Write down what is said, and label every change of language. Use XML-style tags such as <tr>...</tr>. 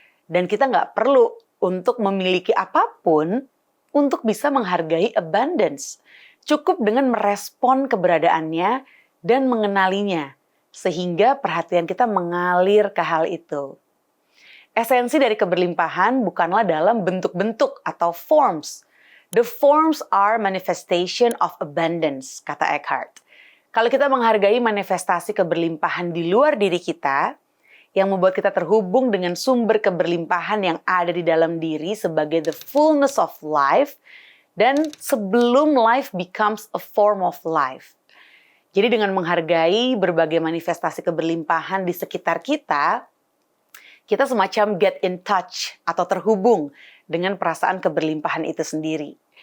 <id>Dan kita nggak perlu untuk memiliki apapun untuk bisa menghargai abundance. Cukup dengan merespon keberadaannya dan mengenalinya, sehingga perhatian kita mengalir ke hal itu. Esensi dari keberlimpahan bukanlah dalam bentuk-bentuk atau forms.</id> <en>The forms are manifestation of abundance,</en> <id>kata</id> <en>Eckhart.</en> <id>Kalau kita menghargai manifestasi keberlimpahan di luar diri kita, yang membuat kita terhubung dengan sumber keberlimpahan yang ada di dalam diri sebagai</id> <en>the fullness of life,</en> <id>dan sebelum</id> <en>life becomes a form of life.</en> <id>Jadi dengan menghargai berbagai manifestasi keberlimpahan di sekitar kita semacam</id> <en>get in touch</en> <id>atau terhubung dengan perasaan keberlimpahan itu sendiri.</id>